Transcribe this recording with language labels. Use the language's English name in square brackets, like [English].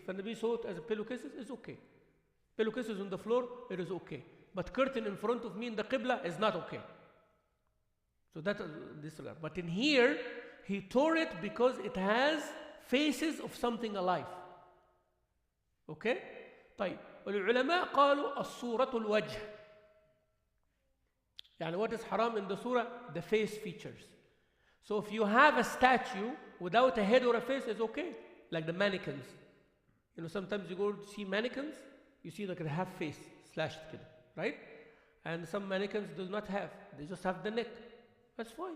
[English] فالنبي saw it as a pillowcases, is okay. Pillowcases on the floor, it is okay. But curtain in front of me in the Qibla is not okay. So that is disregard. But in here, he tore it because it has faces of something alive. Okay? طيب. [Arabic] والعلماء قالوا الصورة الوجه. [English] What is haram in the surah? The face features. So if you have a statue without a head or a face, it's okay. Like the mannequins. Sometimes you go to see mannequins, you see they have face slashed, right? And some mannequins do not have. They just have the neck. That's fine.